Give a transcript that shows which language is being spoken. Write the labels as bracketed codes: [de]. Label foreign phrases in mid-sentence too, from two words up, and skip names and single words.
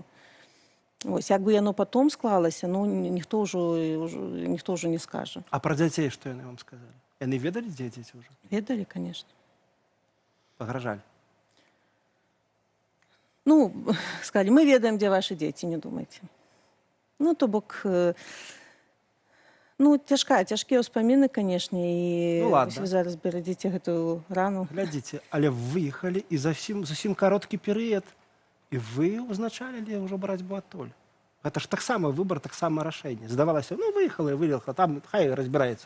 [be] Вось, як бы яно потом склалася, ну, ніхто ўжо не скажа. А пра дзяцей што яны вам сказалі? Яны ведалі, дзе дзеці ўжо? Ведалі, конечно. Пагражалі? Ну, сказали, мы ведаем, [ru] где ваши дети, не думайте. [be] Ну, то бок, ну, цяжкія ўспаміны, конечно, і ну, вы зараз берадзіце гэтую рану. Глядзіце, але выехалі, і зусім кароткі перыяд, і вы ўзначалілі ўжо барацьбу адтуль. Гэта ж таксама выбар, таксама рашэнне. Здавалася, ну, выехала, там хай разбіраецца.